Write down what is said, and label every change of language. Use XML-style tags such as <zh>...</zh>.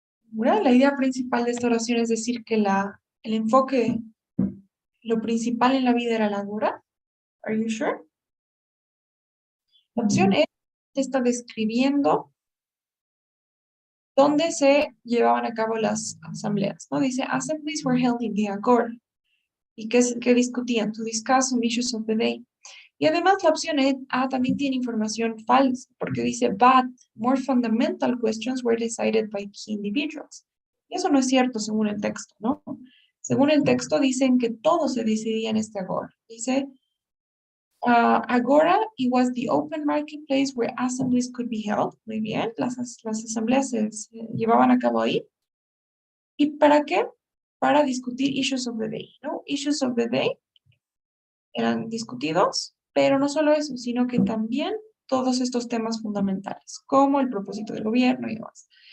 <es>Bueno, la idea principal de esta oración es decir que el enfoque, lo principal en la vida era la Agora.</es> <en>Are you sure?</en> <es>La opción E está describiendo dónde se llevaban a cabo las asambleas, ¿no? Dice,</es> <en>assemblies were held in the Agora.</en> <es>¿Y qué discutían?</es> <en>To discuss some issues of the day.</en> <es>Y además la opción A también tiene información falsa, porque dice,</es> <en>but more fundamental questions were decided by key individuals.</en> <es>Y eso no es cierto según el texto, ¿no? Según el texto dicen que todo se decidía en este agora. Dice,</es> <en>agora, it was the open marketplace where assemblies could be held.</en> <es>Muy bien, las asambleas se llevaban a cabo ahí. ¿Y para qué? Para discutir</es> <en>issues of the day,</en> <es>¿no?</es> <en>Issues of the day</en> <es>eran discutidos, pero no solo eso, sino que también todos estos temas fundamentales, como el propósito del gobierno y demás.</es>